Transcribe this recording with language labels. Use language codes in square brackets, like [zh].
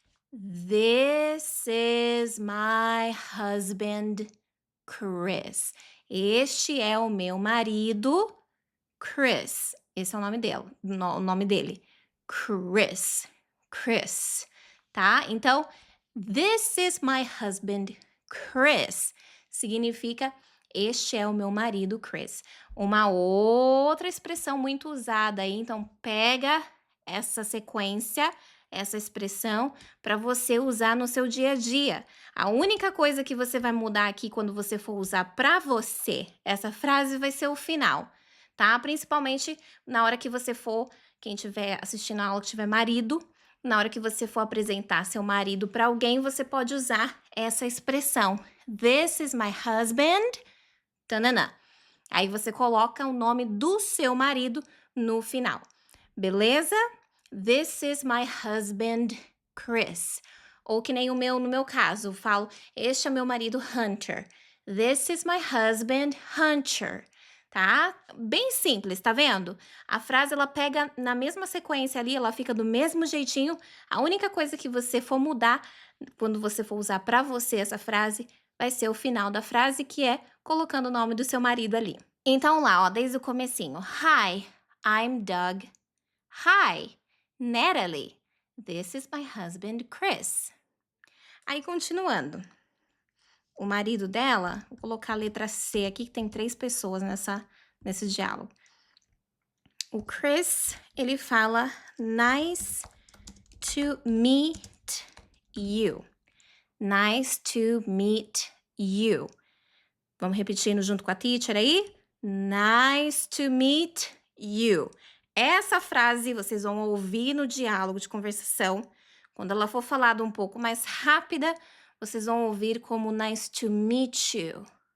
[en] This is my husband, Chris. [pt] Este é o meu marido, Chris. Esse é o nome dele, o nome dele. Chris. Chris, tá? Então, [en] this is my husband, Chris. [pt] Significa este é o meu marido, Chris. Uma outra expressão muito usada aí, então pega essa sequência, essa expressão para você usar no seu dia a dia. A única coisa que você vai mudar aqui quando você for usar para você essa frase vai ser o final, tá? Principalmente na hora que você for, quem estiver assistindo a aula que tiver marido, na hora que você for apresentar seu marido para alguém, você pode usar essa expressão. [en] This is my husband. [pt] Tananã. Aí você coloca o nome do seu marido no final. Beleza? [en] This is my husband, Chris. [pt] Ou que nem no meu caso, eu falo, este é meu marido, Hunter. [en] This is my husband, Hunter. [pt] Tá? Bem simples, tá vendo? A frase, ela pega na mesma sequência ali, ela fica do mesmo jeitinho. A única coisa que você for mudar, quando você for usar para você essa frase, vai ser o final da frase, que é colocando o nome do seu marido ali. Então lá, ó, desde o comecinho. [en] Hi, I'm Doug. Hi, Natalie. This is my husband, Chris. [pt] Aí, continuando. O marido dela, vou colocar a letra C aqui, que tem 3 pessoas nesse diálogo. O Chris, ele fala, [en] nice to meet you. Nice to meet you. [pt] Vamos repetindo junto com a teacher aí? [en] Nice to meet you. [pt] Essa frase vocês vão ouvir no diálogo de conversação. Quando ela for falada um pouco mais rápida, vocês vão ouvir como [en] nice to meet you.